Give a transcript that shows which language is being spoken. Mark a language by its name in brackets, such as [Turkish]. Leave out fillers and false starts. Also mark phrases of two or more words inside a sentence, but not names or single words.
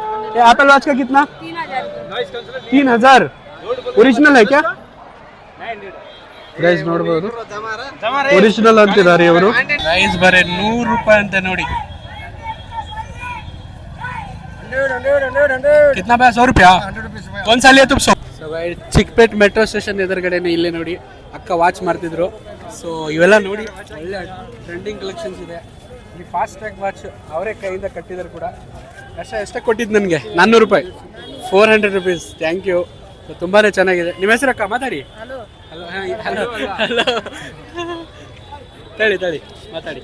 [Hindi] ये एप्पल वॉच का कितना? 3000 ओरिजिनल है क्या? [Kannada] ಗೈಸ್ ನೋಡಬಹುದು ಒರಿಜಿನಲ್ ಅಂತಿದ್ದಾರೆ ಇವರು. ಗೈಸ್ ಬರೇ 100 ರೂಪಾಯಿ ಅಂತ ನೋಡಿ. [Hindi] कितना पैसा? 100 रुपया. कौन सा लिया तुम? [Kannada] ಸೊ ಗೈಸ್ ಚಿಕ್ಕಪೇಟ್ ಮೆಟ್ರೋ ಸ್ಟೇಷನ್ ಎದುರುಗಡೆನೆ ಇಲ್ಲೇ ನೋಡಿ ಅಕ್ಕ ವಾಚ್ ಮಾಡ್ತಿದ್ರು. ಸೊ ಇವೆಲ್ಲ ನೋಡಿ ಒಳ್ಳೆ [English] trending collections [Kannada] ಇದೆ. ಈ ಫಾಸ್ಟ್ ಟ್ರ್ಯಾಕ್ ವಾಚ್ ಅವರೇ ಕೈಯಿಂದ ಕಟ್ಟಿದ್ರು ಕೂಡ. ಎಷ್ಟಕ್ಕೆ ಕೊಟ್ಟಿದ್ದು ನನಗೆ? 400 ರೂಪಾಯಿ, 400 [English] rupees. thank you. [Kannada] ತುಂಬಾ ಚೆನ್ನಾಗಿದೆ. ನಿಮ್ಮ ಹೆಸರು ಅಕ್ಕ? ಮಾತಾಡಿ. [English] hello hello hello [Kannada] ತಳಿ ಮಾತಾಡಿ.